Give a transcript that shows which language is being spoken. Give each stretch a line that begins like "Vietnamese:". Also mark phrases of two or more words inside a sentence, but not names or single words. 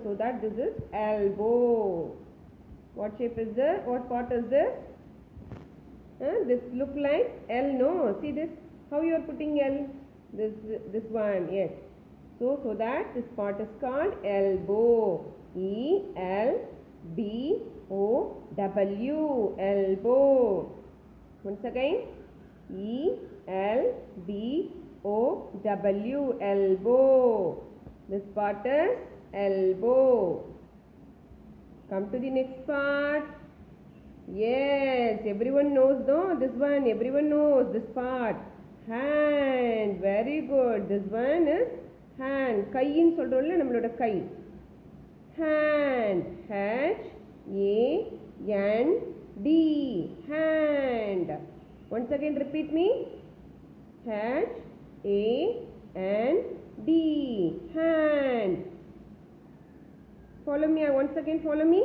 English: So that this is elbow. What shape is this? What part is this? This look like L, no? See this? How you are putting L? This one, yes. So that this part is called elbow. E-L-B-O-W. Elbow. Once again. E-L-B-O-W. Elbow. This part is elbow. Come to the next part. Yes, everyone knows, no? This one, everyone knows this part. Hand. Very good. This one is hand.
Tamil: கைன்னு சொல்றோம்ல நம்மளோட கை.
English: Hand. H-A-N-D. Hand. Once again repeat me. H-A-N-D. Hand. Follow me. Once again follow me.